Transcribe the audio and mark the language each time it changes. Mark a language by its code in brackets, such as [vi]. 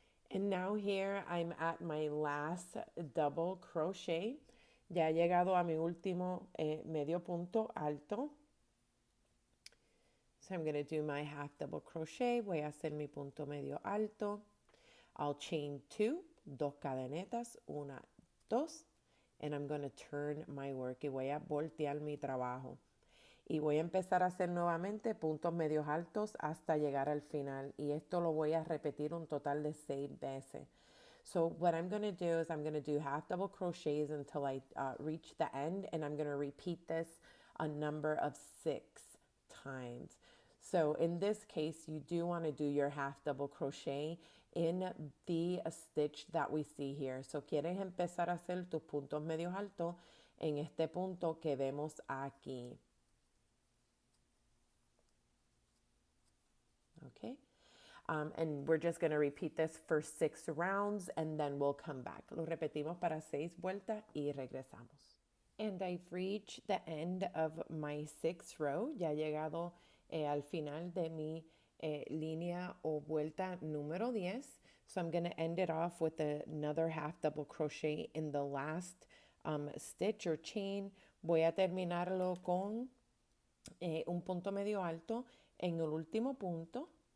[en] And now here I'm at my last double crochet. [es] Ya he llegado a mi último medio punto alto. [en] So I'm going to do my half double crochet. [es] Voy a hacer mi punto medio alto. [en] I'll chain 2, [es] dos cadenetas, una, dos, [en] and I'm going to turn my work. [es] Y voy a voltear mi trabajo. Y voy a empezar a hacer nuevamente puntos medios altos hasta llegar al final. Y esto lo voy a repetir un total de 6 veces. [en] So what I'm going to do is I'm going to do half double crochets until I reach the end, and I'm going to repeat this a number of 6 times. So in this case, you do want to do your half double crochet in the stitch that we see here. [es] So quieres empezar a hacer tus puntos medios altos en este punto que vemos aquí. [en] Okay. And we're just going to repeat this for 6 rounds and then we'll come back. [es] Lo repetimos para 6 vueltas y regresamos. [en] And I've reached the end of my 6th row. [es] Ya he llegado al final de mi línea o vuelta número 10. [en] So I'm going to end it off with another half double crochet in the last stitch or chain. [es] Voy a terminarlo con un punto medio alto en el último punto.